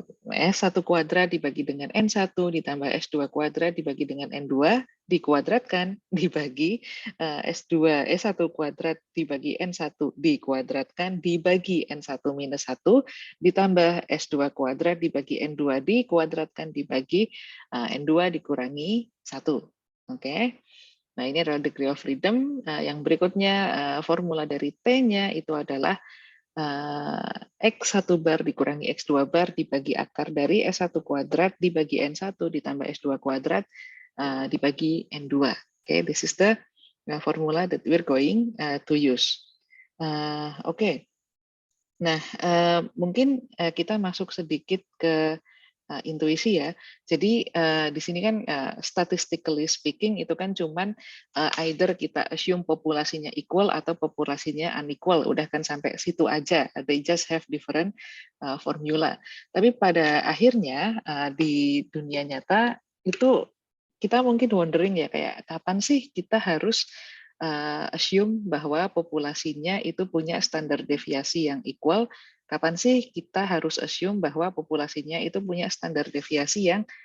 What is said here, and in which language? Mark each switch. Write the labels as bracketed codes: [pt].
[id] S1 kuadrat dibagi dengan N1 ditambah S2 kuadrat dibagi dengan N2 dikuadratkan dibagi S2 S1 kuadrat dibagi N1 dikuadratkan dibagi N1 minus 1 ditambah S2 kuadrat dibagi N2 dikuadratkan dibagi N2 dikurangi 1. Oke. Nah, ini adalah degree of freedom. Yang berikutnya formula dari T-nya itu adalah X1 bar dikurangi X2 bar dibagi akar dari S1 kuadrat dibagi N1 ditambah S2 kuadrat dibagi N2. [en] Okay, this is the formula that we're going to use. [id] Oke. Nah, mungkin kita masuk sedikit ke intuisi ya. Jadi di sini kan [en] statistically speaking [id] itu kan cuman either kita assume populasinya equal atau populasinya unequal. Udah kan sampai situ aja. [en] They just have different formula. [id] Tapi pada akhirnya di dunia nyata itu kita mungkin wondering ya kayak kapan sih kita harus assume bahwa populasinya itu punya standar deviasi yang equal. Kapan sih kita harus assume bahwa populasinya itu punya standar deviasi yang